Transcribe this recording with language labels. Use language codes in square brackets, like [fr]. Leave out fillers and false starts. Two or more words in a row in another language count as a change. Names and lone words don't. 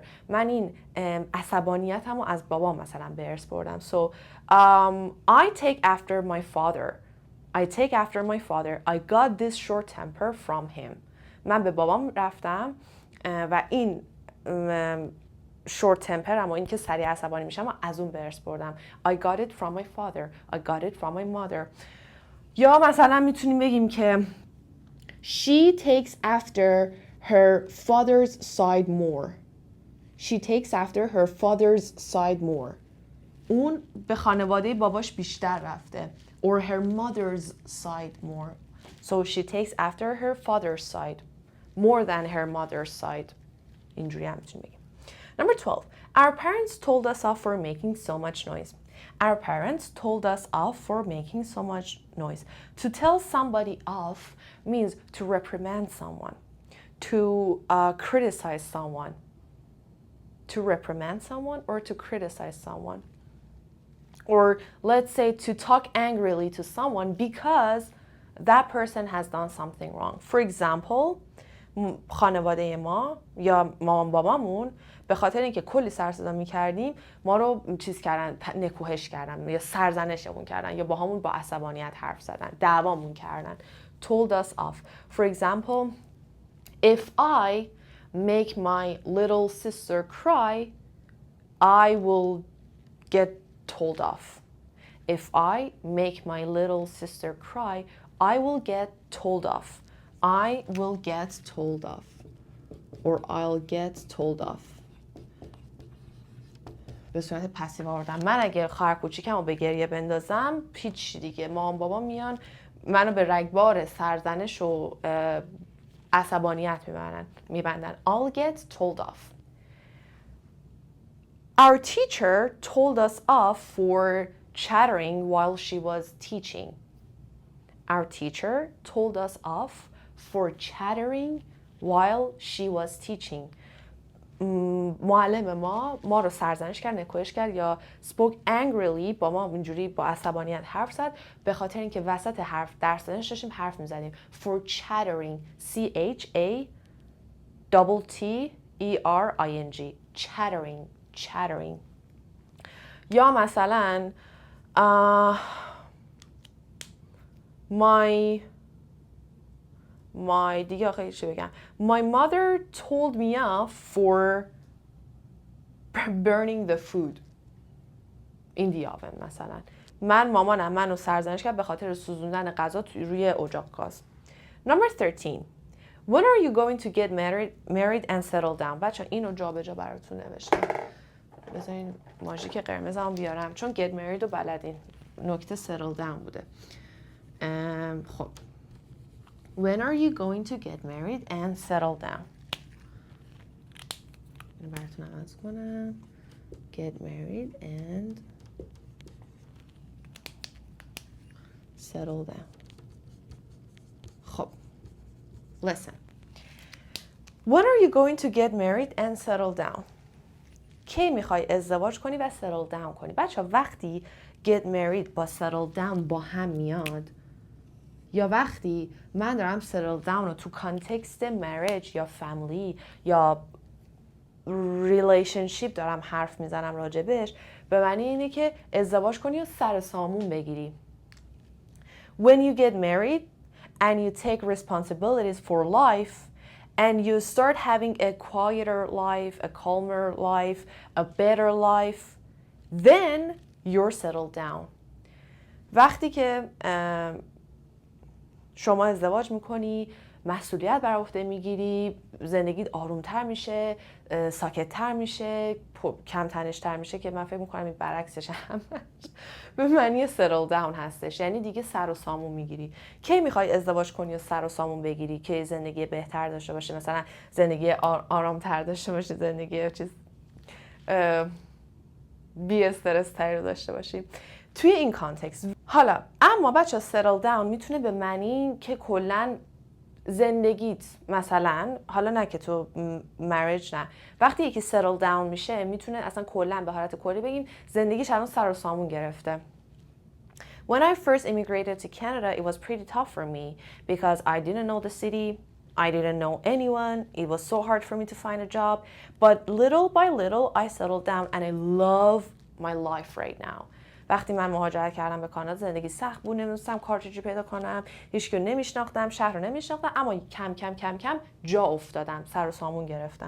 [fa] من این عصبانیتمو از بابا مثلا به ارث بردم. [en] So I take after my father. I take after my father. I got this short temper from him. [fa] من به بابام رفتم و این [en] short temper [fa] اما این که سریع عصبانی میشم از اون به ارث بردم. [en] I got it from my father. I got it from my mother. [fa] یا مثلا میتونیم بگیم که [en] she takes after her father's side more. She takes after her father's side more. [fa] اون به خانواده باباش بیشتر رفته. [en] Or her mother's side more. So she takes after her father's side more than her mother's side. [fa] اینجوری هم میتونیم بگیم. [en] Number 12. Our parents told us off for making so much noise. Our parents told us off for making so much noise. To tell somebody off means to reprimand someone, to criticize someone. To reprimand someone or to criticize someone. Or let's say to talk angrily to someone because that person has done something wrong. For example, [fa] خانواده ما یا مامان بابامون به خاطر اینکه کلی سر صدا می‌کردیم ما رو چیز کردن، نکوهش کردن یا سرزنشمون کردن یا باهامون با عصبانیت حرف زدن، دعوامون کردن. [en] Told us off. For example, if I make my little sister cry, I will get told off. If I make my little sister cry, I will get told off. I will get told off. Or I'll get told off. [fa] به صورت پسیو آوردم. من اگه خواهر کوچیکمو به گریه بندازم هیچ دیگه مامان بابا میان منو به رگبار سرزنش و عصبانیت میبندن. [en] I'll get told off. Our teacher told us off for chattering while she was teaching. Our teacher told us off for chattering while she was teaching. [fa] معلم ما رو سرزنش کرد، نکوهش کرد یا [en] spoke angrily [fa] با ما اینجوری با عصبانیت حرف زد به خاطر اینکه وسط حرف درس دادنش داشتیم حرف میزدیم. [en] For chattering, chattering. Chattering. [fa] یا مثلا my دیگه آخه چی بگم. [en] My mother told me off for burning the food in the oven مثلا. [fa] مامانم منو سرزنش کرد به خاطر سوزوندن غذا روی اجاق گاز. [en] Number 13. When are you going to get married and settle down؟ [fa] بچه اینو جا به جا براتون نوشتم. بذارین ماژیک قرمزمو بیارم چون [en] get married [fa] رو بلدین. نکته [en] settle down [fa] بوده. خب. [en] When are you going to get married and settle down؟ [fa] اینو براتون عوض کنم. [en] Get married and settle down. خب. Listen. When are you going to get married and settle down؟ [fa] کی میخوای ازدواج کنی و [en] settle down [fa] کنی؟ بچه وقتی [en] get married [fa] با [en] settle down [fa] با هم میاد یا وقتی من دارم [en] settle down [fa] رو تو کانتکست marriage یا family یا relationship دارم حرف میزنم راجبش، به معنی اینه که ازدواج کنی و سر سامون بگیری. [en] When you get married and you take responsibilities for life and you start having a quieter life, a calmer life, a better life, then you're settled down. [fa] وقتی که شما ازدواج میکنی، مسئولیت بر عهده میگیری، زندگیت آرومتر میشه، ساکتتر میشه، کم تنش‌تر میشه که من فکر میکنم این برعکسش هم به معنی [en] settle down [fa] هستش، یعنی دیگه سر و سامون میگیری. کی میخوای ازدواج کنی و سر و سامون بگیری که زندگی بهتر داشته باشه، مثلا زندگی آرامتر داشته باشه، زندگی چیز بی استرس تری داشته باشی توی این کانتکست. حالا اما بچه [en] settle down [fa] میتونه به معنی که کلاً زندگیت مثلا، حالا نه که تو marriage نه، وقتی یکی [en] settle down [fa] میشه میتونه اصلا کلاً به حالت کلی بگیم زندگیش الان سر و سامون گرفته. [en] When I first immigrated to Canada, it was pretty tough for me because I didn't know the city, I didn't know anyone, it was so hard for me to find a job, but little by little I settled down and I love my life right now. [fa] وقتی من مهاجرت کردم به کانادا زندگی سخت بود، نمی‌دونستم کار چجوری پیدا کنم، هیچ کی نمی‌شناختم، شهر رو نمی‌شناختم، اما کم کم جا افتادم، سر و سامون گرفتم.